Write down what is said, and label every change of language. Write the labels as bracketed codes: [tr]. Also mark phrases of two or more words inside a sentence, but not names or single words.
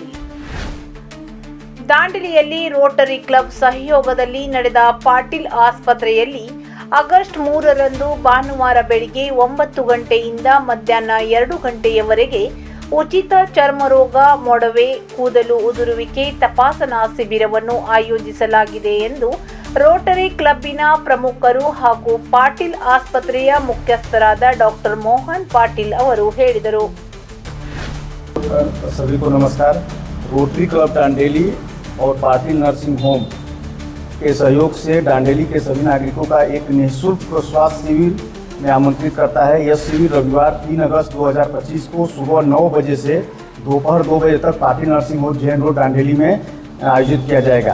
[kn] ದಾಂಡೇಲಿಯಲ್ಲಿ ರೋಟರಿ ಕ್ಲಬ್ ಸಹಯೋಗದಲ್ಲಿ ನಡೆದ ಪಾಟೀಲ್ ಆಸ್ಪತ್ರೆಯಲ್ಲಿ ಆಗಸ್ಟ್ 3ರಂದು ಭಾನುವಾರ ಬೆಳಿಗ್ಗೆ 9 ಗಂಟೆಯಿಂದ ಮಧ್ಯಾಹ್ನ 2 ಗಂಟೆಯವರೆಗೆ ಉಚಿತ ಚರ್ಮರೋಗ, ಮೊಡವೆ, ಕೂದಲು ಉದುರುವಿಕೆ ತಪಾಸಣಾ ಶಿಬಿರವನ್ನು ಆಯೋಜಿಸಲಾಗಿದೆ ಎಂದು ರೋಟರಿ ಕ್ಲಬ್ಬಿನ ಪ್ರಮುಖರು ಹಾಗೂ ಪಾಟೀಲ್ ಆಸ್ಪತ್ರೆಯ ಮುಖ್ಯಸ್ಥರಾದ ಡಾಕ್ಟರ್ ಮೋಹನ್ ಪಾಟೀಲ್ ಅವರು ಹೇಳಿದರು. [hi] सभी को नमस्कार। रोटरी क्लब डांडेली और पाटिल नर्सिंग होम के सहयोग से डांडेली के सभी नागरिकों का एक निःशुल्क स्वास्थ्य शिविर में आमंत्रित करता है। यह शिविर रविवार 3 अगस्त 2025 को सुबह 9 बजे से दोपहर 2 बजे तक पाटिल नर्सिंग होम जैन रोड डांडेली में आयोजित किया जाएगा।